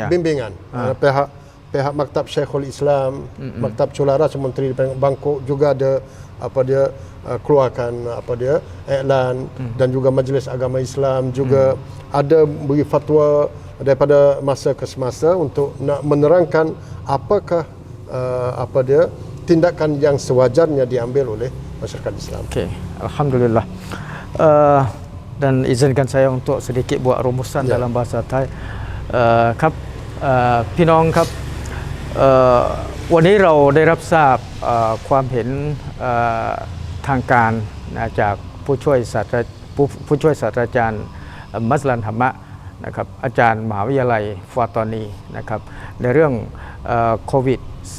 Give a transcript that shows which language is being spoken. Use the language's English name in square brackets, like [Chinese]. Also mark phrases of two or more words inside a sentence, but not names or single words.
[Malay] pihak Maktab Syekhul Islam, Maktab Cularas Menteri Bangkok juga ada keluarkan iklan, dan juga Majlis Agama Islam juga ada beri fatwa daripada masa ke semasa untuk nak menerangkan apakah tindakan yang sewajarnya diambil oleh masyarakat Islam. Okey, alhamdulillah. Dan izinkan saya untuk sedikit buat rumusan dalam bahasa Thai. [Thai] พี่น้องครับวันนี้เราได้รับทราบความเห็นทางการจากผู้ช่วยศาสตราจารย์มัสลันธรรมะนะครับอาจารย์มหาวิทยาลัยฟาตอนีนะครับในเรื่องโควิด